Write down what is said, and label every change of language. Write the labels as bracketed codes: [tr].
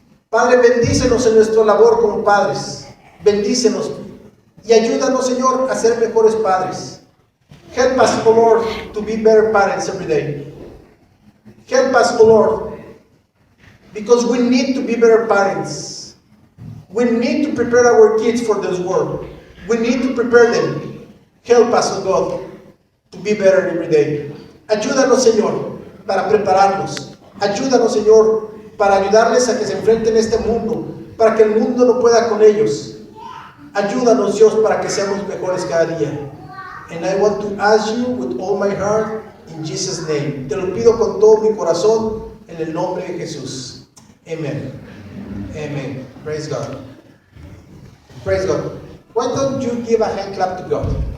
[es] Padre, bendícenos en nuestra labor como padres. Bendícenos y ayúdanos, Señor, a ser mejores padres. [en] Help us, O Lord, to be better parents every day. Help us, O Lord, because we need to be better parents. We need to prepare our kids for this world. We need to prepare them. Help us, O God, to be better every day. [es] Ayúdanos, Señor, para prepararlos. Ayúdanos, Señor, para ayudarles a que se enfrenten a este mundo, para que el mundo no pueda con ellos. Ayúdanos, Dios, para que seamos mejores cada día. [en] And I want to ask you with all my heart, in Jesus' name. [es] Te lo pido con todo mi corazón, en el nombre de Jesús. [en] Amen. Amen. Praise God. Praise God. Why don't you give a hand clap to God?